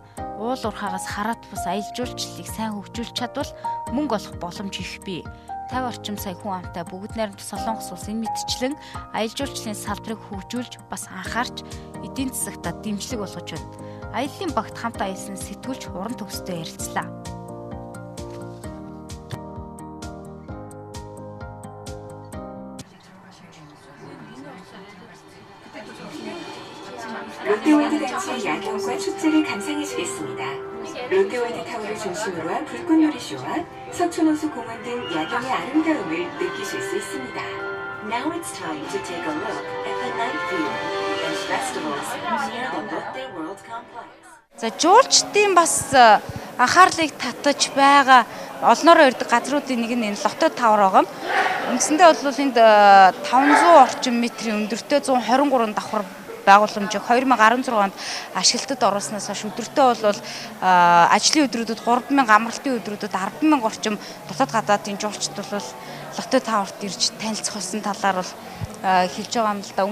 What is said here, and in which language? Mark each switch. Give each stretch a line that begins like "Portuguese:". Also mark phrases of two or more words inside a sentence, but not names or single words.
Mongolian: Уул уурхаагаас хараат бус аялал жуулчлалыг сайн хөгжүүлж чадвал мөнгө олох боломж их бий. 50 орчим сая хүн амтай бүгд найрамд Солонгос улс энэ мэтчлэн аялал жуулчлалын салбарыг хөгжүүлж бас анхаарч эдийн засагта дэмжлэг болгож байна. Аяллаа багт хамт аялсан сэтгүүлч уран төгстэй ярилцлаа.
Korean: 롯데월드 단지의 야경과 축제를 감상해주겠습니다. 롯데월드 타워를 중심으로 한 불꽃놀이쇼와 서촌호수 공원 등 야경의 아름다움을 느끼실 수 있습니다.
English: Now it's time to take a look at the night view and festivals near the Lotte World Complex.
Mongolian: За жуулчдын бас анхаарлыг татаж байгаа олноороо ирдэг газруудын нэг нь энэ Лоттой тавар байгаа. Үндсэндээ бол энд 500 орчим метрийн өндөртэй 123 давхар байгууламжийг 2016 онд ашиглалтад оруулснаас хойш өдөртөө бол ажлын өдрүүдэд 3000 амралтын өдрүүдэд 100000 орчим дотоод гадаадын жуулчд бол Лоттой таварт ирж танилцах болсон талаар бол хэлж байгаа юм л да.